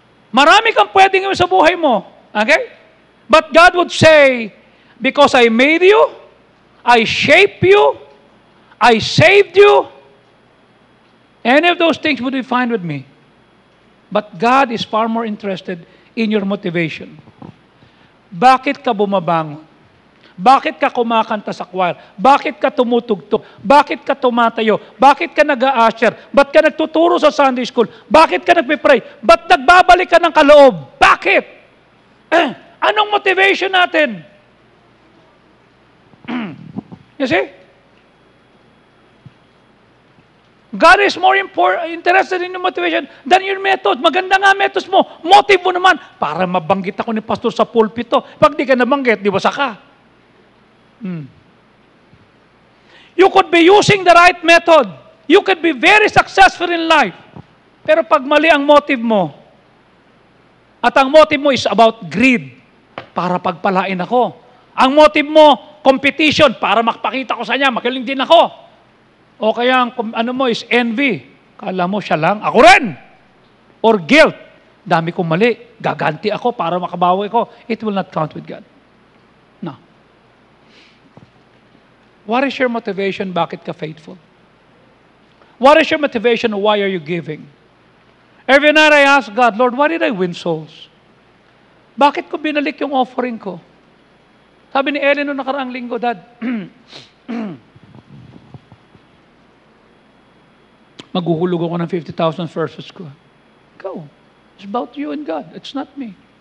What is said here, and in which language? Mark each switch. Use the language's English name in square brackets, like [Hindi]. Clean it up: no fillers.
[Filipino] Marami kang pwedeng gawin sa buhay mo. [English] Okay? But God would say, because I made you, I shaped you, I saved you, any of those things would be fine with me. But God is far more interested in your motivation. [Filipino] Bakit ka bumabangon? Bakit ka kumakanta sa choir? Bakit ka tumutugtog? Bakit ka tumatayo? Bakit ka nag-a-usher? Ba't ka nagtuturo sa Sunday school? Bakit ka nagpe-pray? Ba't nagbabalik ka ng kaloob? Bakit? Anong motivation natin? [English] You see? God is more interested in your motivation than your method. [Filipino] Maganda nga methods mo. Motive mo naman. Para mabanggit ako ni pastor sa pulpito. Pag di ka nabanggit, di ba saka? [English] You could be using the right method. You could be very successful in life. [Filipino] Pero pag mali ang motive mo, at ang motive mo is about greed, para pagpalain ako. Ang motive mo, competition, para makapakita ko sa niya, magaling din ako. O kaya ang ano mo is envy. Kala mo siya lang, ako rin. Or guilt. Dami kong mali. Gaganti ako para makabawi ko. [English] It will not count with God. No. What is your motivation? [Filipino] Bakit ka faithful? [English] What is your motivation? Why are you giving? Every night I ask God, Lord, why did I win souls? [Filipino] Bakit ko binalik yung offering ko? Sabi ni Ellen noong nakaraang linggo, Dad, maghuhulog ako ng 50,000 verses ko. Go. [English] It's about you and God. It's not me.